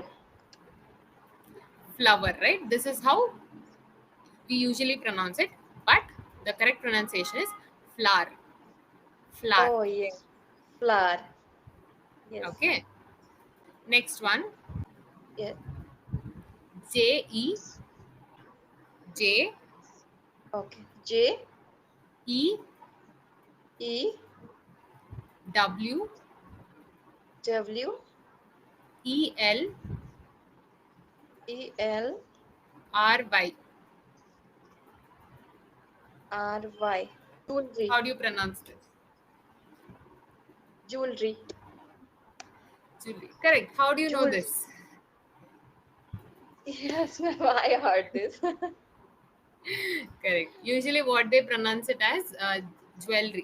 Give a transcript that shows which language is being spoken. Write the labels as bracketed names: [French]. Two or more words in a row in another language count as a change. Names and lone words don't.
[English] Flower, right? This is how we usually pronounce it, but the correct pronunciation is flower. Flower. Oh, yes. Flower. Yes. Okay. Next one, Yeah. J E J Okay. J E E W W E L E L R Y. R Y. Jewelry. How do you pronounce this? Jewelry. Julie. Correct. How do you know Jewelry. this? Yes, ma'am. I heard this. Correct. Usually, what they pronounce it as jewelry.